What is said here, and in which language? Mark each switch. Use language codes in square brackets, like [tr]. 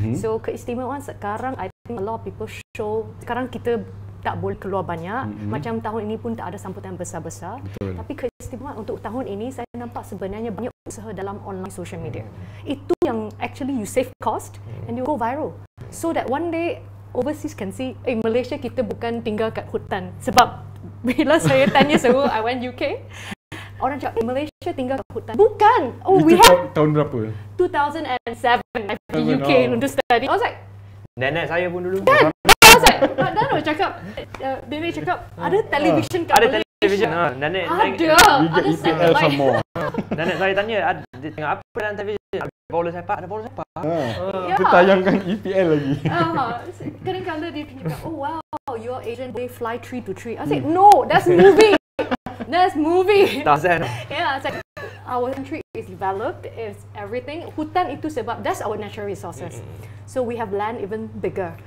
[en] So [ms] keistimewaan sekarang, [en] I think a lot of people show. [ms] Sekarang kita tak boleh keluar banyak. Macam tahun ini pun tak ada sambutan besar-besar. Tapi keistimewaan untuk tahun ini, saya nampak sebenarnya banyak usaha dalam online social media. Itu yang [en] actually you save cost and you go viral. So that one day overseas can see, Malaysia [ms] kita bukan tinggal kat hutan. Sebab bila saya tanya semua, [en] I went UK, [ms] orang cakap Malaysia tinggal kat hutan. Bukan. [en] We have [ms] tahun berapa? [en] 2007 I [ms] pergi UK untuk [en] study. I was like, [ms] nenek saya pun dulu. Mak Dan cakap, Nenek cakap, ada television kat Malaysia. Ada television. Nenek ada EPL sama. Nenek saya tanya, dia tengok apa dalam television? Ada bola sepak, ada bola sepak. Dia tayangkan EPL lagi. Kadang-kadang dia cakap, [en] oh wow, your Asian they fly tree to tree. I said, no, that's movie. That's movie. Tarzan. Yeah, it's like our country is developed, it's everything. [ms] Hutan itu sebab [en] that's our natural resources. So we have land even bigger.